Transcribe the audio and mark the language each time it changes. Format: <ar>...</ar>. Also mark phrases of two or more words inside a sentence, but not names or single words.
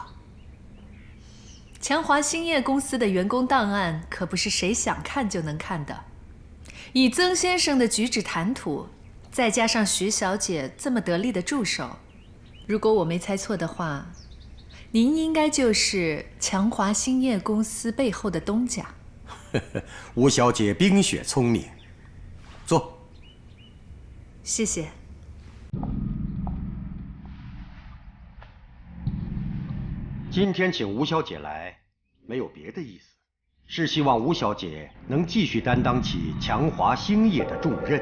<zh>強華興業公司的員工檔案可不是誰想看就能看的。以曾先生的舉止談吐，再加上徐小姐這麼得力的助手，如果我沒猜錯的話，您應該就是強華興業公司背後的東家。吳小姐冰雪聰明，坐。謝謝。今天請吳小姐來，沒有別的意思，是希望吳小姐能繼續擔當起強華興業的重任。</zh>